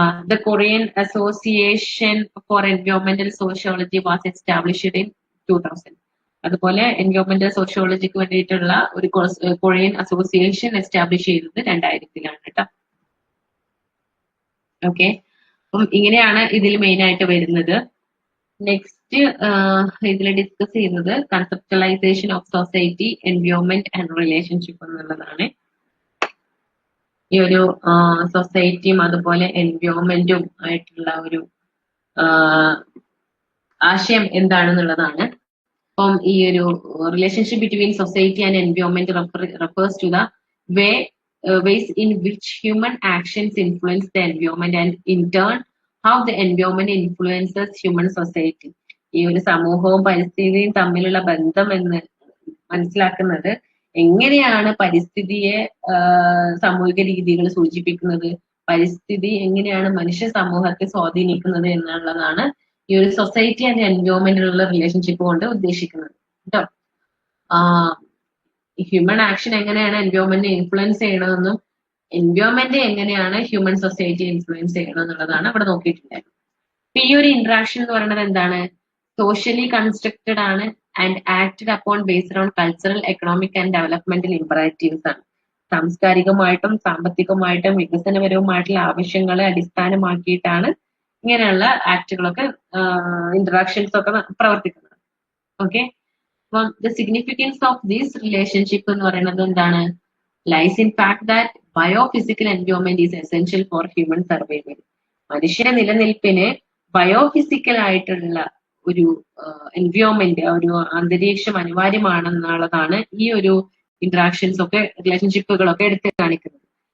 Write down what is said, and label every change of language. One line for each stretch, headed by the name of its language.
English: The Korean Association for Environmental Sociology was established in 2000.
Malayalam: അതുപോലെ എൻവയോൺമെന്റൽ സോഷ്യോളജിക്ക് വേണ്ടിയിട്ടുള്ള ഒരു കൊറിയൻ അസോസിയേഷൻ എസ്റ്റാബ്ലിഷ് ചെയ്തത് 2000ലാണ് കേട്ടോ. ഓക്കെ, അപ്പം ഇങ്ങനെയാണ് ഇതിൽ മെയിൻ ആയിട്ട് വരുന്നത്. നെക്സ്റ്റ് ഇതിൽ ഡിസ്കസ് ചെയ്യുന്നത് conceptualisation of society, environment and relationship എന്നുള്ളതാണ്. ഈ ഒരു സൊസൈറ്റിയും അതുപോലെ എൻവയോൺമെന്റും ആയിട്ടുള്ള ഒരു ആശയം എന്താണെന്നുള്ളതാണ്. അപ്പം ഈ ഒരു
English: Relationship between society and environment refers to the ways in which human actions influence the environment and in turn how the environment influences human society.
Malayalam: ഈ ഒരു സമൂഹവും പരിസ്ഥിതിയും തമ്മിലുള്ള ബന്ധം എന്ന് മനസ്സിലാക്കുന്നത് എങ്ങനെയാണ് പരിസ്ഥിതിയെ സാമൂഹിക രീതികൾ സൂചിപ്പിക്കുന്നത്, പരിസ്ഥിതി എങ്ങനെയാണ് മനുഷ്യ സമൂഹത്തെ സ്വാധീനിക്കുന്നത് എന്നുള്ളതാണ് ഈ ഒരു സൊസൈറ്റി ആൻഡ് എൻവയോൺമെന്റിലുള്ള റിലേഷൻഷിപ്പ് കൊണ്ട് ഉദ്ദേശിക്കുന്നത് കേട്ടോ. ഹ്യൂമൻ ആക്ഷൻ എങ്ങനെയാണ് എൻവയോൺമെന്റിനെ ഇൻഫ്ലുവൻസ് ചെയ്യണമെന്നും എൻവയോൺമെന്റ് എങ്ങനെയാണ് ഹ്യൂമൻ സൊസൈറ്റി ഇൻഫ്ലുവൻസ് ചെയ്യണം എന്നുള്ളതാണ് ഇവിടെ നോക്കിയിട്ടുണ്ടായിരുന്നത്. അപ്പൊ ഈ ഒരു ഇന്ററാക്ഷൻ എന്ന് പറയുന്നത് എന്താണ്,
English: Socially constructed ആണ് and acted upon based on cultural, economic and developmental imperatives ആണ്.
Malayalam: സാംസ്കാരികമായിട്ടും സാമ്പത്തികമായിട്ടും വികസനപരവുമായിട്ടുള്ള ആവശ്യങ്ങളെ അടിസ്ഥാനമാക്കിയിട്ടാണ് ഇങ്ങനെയുള്ള ആക്ടുകളൊക്കെ ഇന്ററാക്ഷൻസ് ഒക്കെ പ്രവർത്തിക്കുന്നത്. ഓക്കെ, അപ്പം
English: the significance of this relationship
Malayalam: എന്ന് പറയുന്നത് എന്താണ്,
English: lies in fact that biophysical environment is essential for human survival.
Malayalam: മനുഷ്യ നിലനിൽപ്പിന് ബയോഫിസിക്കൽ ആയിട്ടുള്ള ഒരു എൻവയോൺമെന്റ്, ഒരു അന്തരീക്ഷം അനിവാര്യമാണെന്നുള്ളതാണ് ഈ ഒരു ഇന്ററാക്ഷൻസ് ഒക്കെ, റിലേഷൻഷിപ്പുകളൊക്കെ എടുത്ത് കാണിക്കുന്നത്.